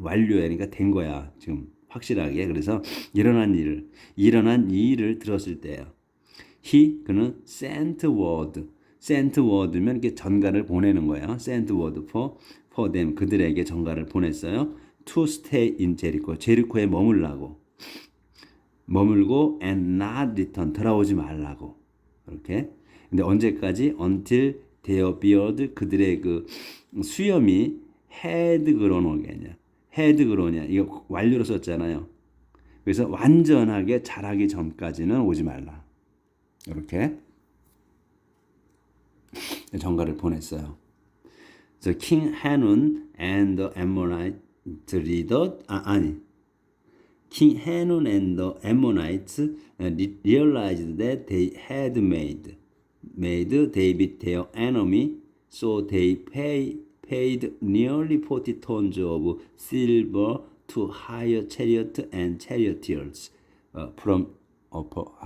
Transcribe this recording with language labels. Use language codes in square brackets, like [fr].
[ko] 완료야 그러니까 된 거야 지금 확실하게. 그래서 일어난 일을 들었을 때요. 그는 [en] sent word [ko] 면 이렇게 전가를 보내는 거예요. [en] sent word for them [ko] 그들에게 전가를 보냈어요. [en] to stay in Jericho [ko] 제리코에 머물고 [en] and not return [ko] 돌아오지 말라고 이렇게. 근데 언제까지? [en] until their beard [ko] 그들의 그 수염이 [en] had grown again이야. [ko] 이거 완료로 썼잖아요. 그래서 완전하게 자라기 전까지는 오지 말라. 이렇게 전가를 보냈어요. [en] So King Hanun and the Ammonite [ko] 리더 아니 [en] King Hanun and the Ammonites realized that they had made David their enemy, so they paid nearly 40 tons of silver to hire chariot and charioteers from upper.